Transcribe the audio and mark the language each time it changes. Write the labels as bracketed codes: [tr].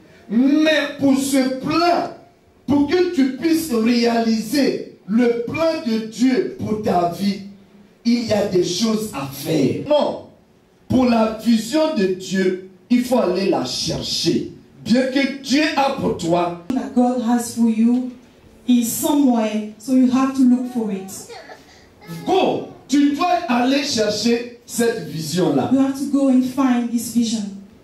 [fr] Mais pour ce plan, pour que tu puisses réaliser le plan de Dieu pour ta vie, il y a des choses à faire. Non, pour la vision de Dieu, il faut aller la chercher. Bien que Dieu a pour toi, [en] that God has for you is somewhere, so you have to look for it. [fr] Go, tu dois aller chercher cette vision-là. [en] You have to go and find this vision.